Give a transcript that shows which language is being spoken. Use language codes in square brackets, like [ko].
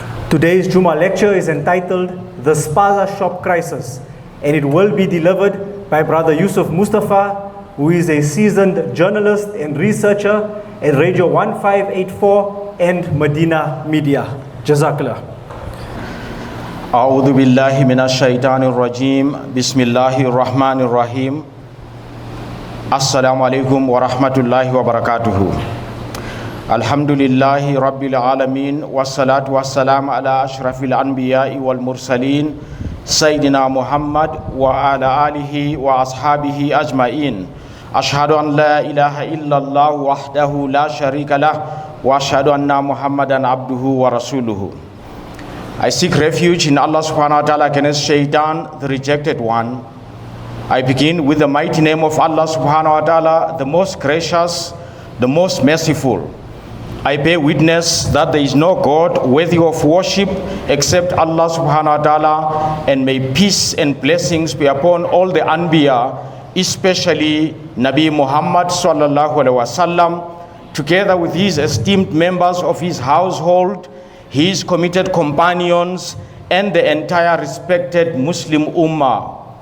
[en] Today's Jumma lecture is entitled The Spaza Shop Crisis, and it will be delivered by Brother Yusuf Mustafa, who is a seasoned journalist and researcher at Radio 1584 and Medina Media. Jazakallah. [ar] أعوذ بالله من الشيطان الرجيم بسم الله الرحمن الرحيم السلام عليكم ورحمة الله وبركاته الحمد لله رب العالمين والصلاة والسلام على أشرف الأنبياء والمرسلين سيدنا محمد وعلى آله وأصحابه أجمعين أشهد أن لا إله إلا الله وحده لا شريك له وأشهد أن محمدا عبده ورسوله. [en] I seek refuge in Allah subhanahu wa ta'ala against Shaitan, the rejected one. I begin with the mighty name of Allah subhanahu wa ta'ala, the most gracious, the most merciful. I bear witness that there is no God worthy of worship except Allah subhanahu wa ta'ala, and may peace and blessings be upon all the Anbiya, especially Nabi Muhammad sallallahu alaihi wasallam, together with his esteemed members of his household, his committed companions, and the entire respected Muslim Ummah.